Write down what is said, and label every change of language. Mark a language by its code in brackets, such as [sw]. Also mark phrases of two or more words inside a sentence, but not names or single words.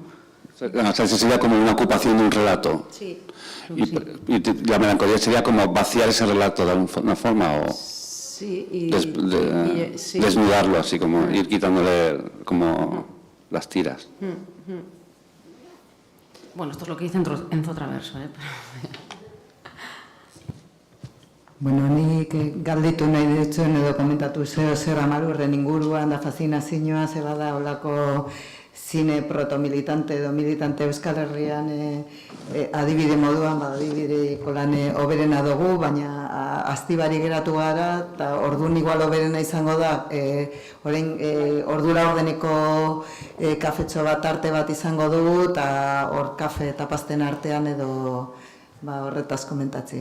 [es] La nostalgia sería como una ocupación de un relato. Sí. Y la melancolía sería como vaciar ese relato de alguna forma o sí, sí. Desnudarlo, así como ir quitándole como las tiras. Bueno, esto es lo que dice Enzo Traverso, [eu] Bueno, nik galditu nahi ditzuen edo komentatu zer Amalurren inguruan da faszinazioa, ze bada olako zine protomilitante edo militante Euskal Herrian adibide moduan, adibideko lan hoberena dugu, baina aztibari geratu gara, eta orduan igual hoberena izango da, orain ordura ordeneko kafetxo bat arte bat izango dugu, eta hor kafe eta pasten artean edo horretaz komentatzie.